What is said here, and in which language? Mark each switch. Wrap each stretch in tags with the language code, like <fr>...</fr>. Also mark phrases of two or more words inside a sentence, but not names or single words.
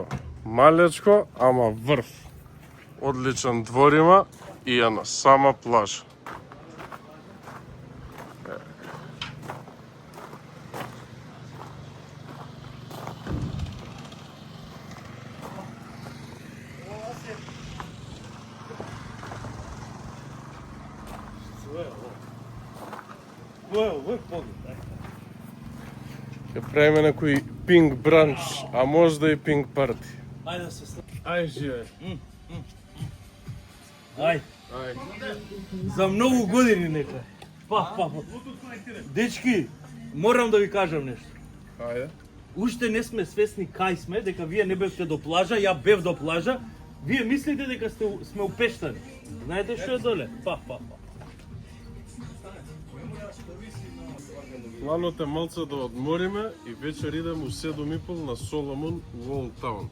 <mk>Малечко, ама врв. Одличен двор има и е на сама плажа.</mk> <sr>Ovo je pogled.</sr> <mk>Ќе правиме некој пинг бранч, а можда и пинг парти.</mk> <sr>Ajde da se sl...</sr> <mk>Ај, живе. Ај. За многу години нека. Па.</mk> <sr>Dečki, moram da vi kažem nešto.</sr> <mk>Ајде. Уште не сме свесни кај сме, дека вие не бевте до плажа, ја бев до плажа. Вие мислите дека сме у Пештани. Знаете што е доле? Па. Планот е малце да одмориме и вечер идем у 7:30 на Соломон у Олд Таун.</mk>